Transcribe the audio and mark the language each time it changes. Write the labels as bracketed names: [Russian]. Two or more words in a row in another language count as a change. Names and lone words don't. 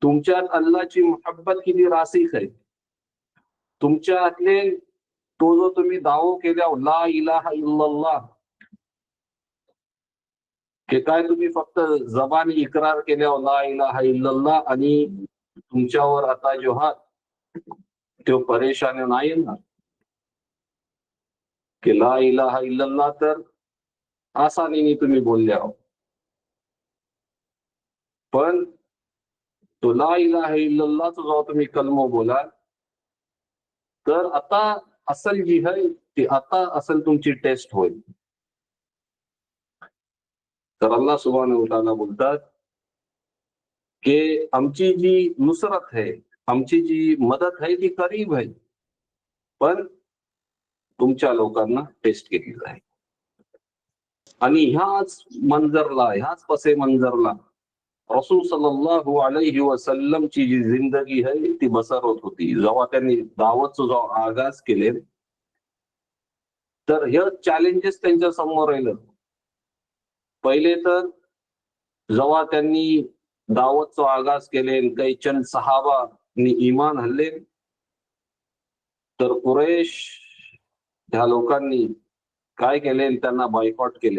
[Marathi] तुमच्यात अल्लाची मोहब्बत किती रासिख आहे, तुमच्यातले तो जो तुम्ही दावो केल्या [Arabic] لا إله إلا الله, [Marathi] की काय तुम्ही फक्त जबानी इक्रार केल्या [Arabic] لا إله إلا الله [Marathi] आणि तुमच्यावर आता जो हा तो परेशानी नाही ना की [Arabic] لا إله إلا الله [Marathi] तर आसानीने तुम्ही बोलले आहो, पण तो [Arabic] لا إله إلا الله [Marathi] जेव्हा तुम्ही कलमो बोलाल तर आता असल जी आहे ती आता असल तुमची टेस्ट होईल. तर [Arabic] الله سبحانه وتعالى [Marathi] बोलतात की आमची जी नुसरत है, आमची जी मदत आहे ती करीब आहे, पण तुमच्या लोकांना टेस्ट केली जाईल. आणि ह्याच मंजरला, ह्याच पसे मंजरला रसूल [Arabic] صلى الله عليه وسلم [Marathi] ची जी जिंदगी आहे ती बसर होत होती. जेव्हा त्यांनी दावतचा जो आगाज केले तर हे चॅलेंजेस त्यांच्या समोर राहिलं. पहिले तर जेव्हा त्यांनी दावतचा आगाज केले, काही चंद सहाबानी ईमान हल्ले, तर कुरेश ह्या लोकांनी काय केले, त्यांना बॉयकॉट केले.